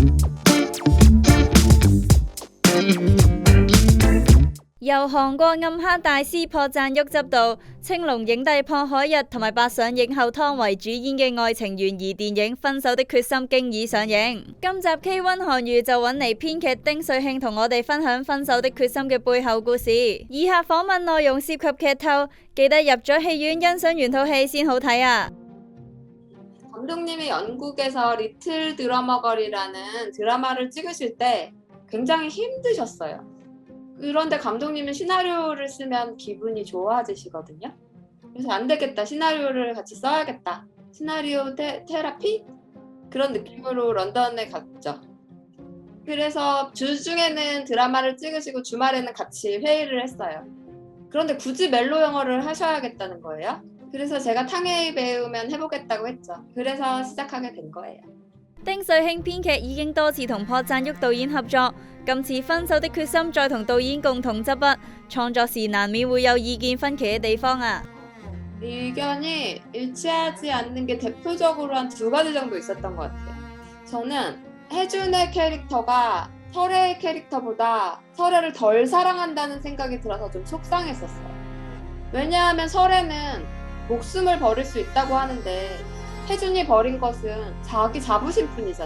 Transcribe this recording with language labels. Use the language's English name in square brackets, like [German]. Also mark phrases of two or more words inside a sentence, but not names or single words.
[Cantonese] 由韓國暗黑大師朴贊郁執導，青龍影帝朴海日同埋百想影后湯唯主演嘅愛情懸疑電影《分手的決心》經已上映。今集 K1 韓娛就揾嚟編劇丁瑞慶同我哋分享《分手的決心》嘅背後故事。以下訪問內容涉及劇透，記得入咗戲院欣賞完套戲先好睇啊！ [Korean] 감독님이 영국에서 리틀 드러머걸이라는 드라마를 찍으실 때 굉장히 힘드셨어요. 그런데 감독님은 시나리오를 쓰면 기분이 좋아지시거든요. 그래서 안 되겠다. 시나리오를 같이 써야겠다. 시나리오 테라피? 그런 느낌으로 런던에 갔죠. 그래서 주중에는 드라마를 찍으시고 주말에는 같이 회의를 했어요. 그런데 굳이 멜로 영화를 하셔야겠다는 거예요. 그래서 제가 탕웨이 배우면 해보겠다고 했죠. 그래서 시작하게 된 거예요. [Cantonese] 丁瑞慶編劇已經多次同朴贊郁導演合作，今次《分手的決心》再同導演共同執筆，創作時難免會有意見分歧嘅地方啊。 [Korean] 의견이 일치하지 않는 게 대표적으로 한 2가지 정도 있었던 것 같아요. 저는 혜준의 캐릭터가 설애의 캐릭터보다 설애를 덜 사랑한다는 생각이 들어서 좀 속상했었어요. 왜냐하면 설애는 목숨을 버릴 수 있다고 하는데 혜준이 버린 것은 자기 자부심 뿐이잖아.